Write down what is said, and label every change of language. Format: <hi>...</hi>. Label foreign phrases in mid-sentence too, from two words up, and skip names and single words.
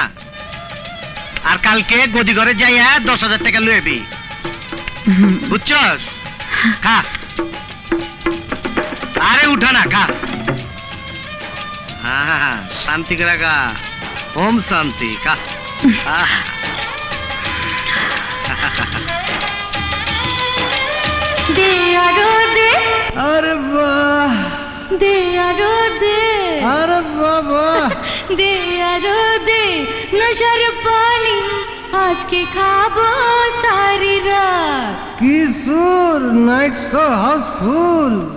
<bn>আর কালকে গদি ঘরে যাইয়া 10,000 টাকা লইবি, বুঝছস? খা, আরে উঠা না, খা। হ্যাঁ, শান্তি করে খা, ওম শান্তি, খা।</bn> <hi>दे यारो दे,</hi> <bn>আরে বাহ,</bn> <hi>दे यारो दे,</hi> <bn>আরে বাবা।</bn> <hi>दे यारो दे,</hi> <bn>নেশার পানি আজকে খাবো সারা রাত। কি সুর,</bn> <en>night show housefull.</en>